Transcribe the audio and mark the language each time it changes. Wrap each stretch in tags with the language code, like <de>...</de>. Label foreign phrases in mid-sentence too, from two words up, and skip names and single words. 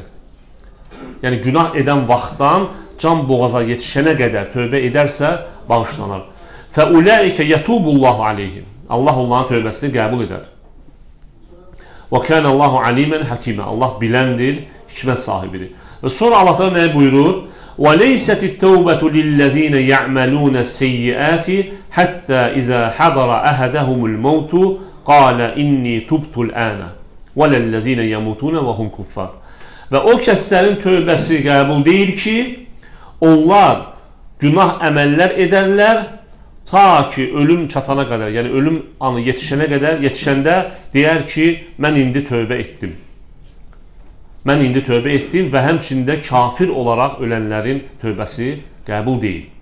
<az>Yəni günah edən vaxtdan can boğaza yetişənə qədər tövbə edərsə bağışlanar.</az> <ar>فأولئك يتوب الله عليهم.</ar> <az>Allah onların tövbəsini qəbul edər.</az> <ar>وكان الله عليما حكيما.</ar> <az>Allah biləndir, hikmət sahibidir. Və sonra Allah da nə buyurur?</az> <ar>وَلَيْسَتِ التَّوْبَةُ لِلَّذ۪ينَ يَعْمَلُونَ السَّيِّئَاتِ حَتَّى إِذَا حَضَرَ أَحَدَهُمُ الْمَوْتُ قَالَ إِنِّي تُبْتُ الْآنَ وَلَلَّذ۪ينَ يَمُوتُونَ وَهُمْ كُفَّارٌ.</ar> <az>Və o kəslərin tövbəsi qəbul deyir ki, onlar günah əməllər edərlər ta ki ölüm çatana qədər, yəni ölüm anı yetişənə qədər, yetişəndə deyər ki, mən indi tövbə etdim. Mən indi tövbə etdim və həmçində kafir olaraq ölənlərin tövbəsi qəbul deyil.</az>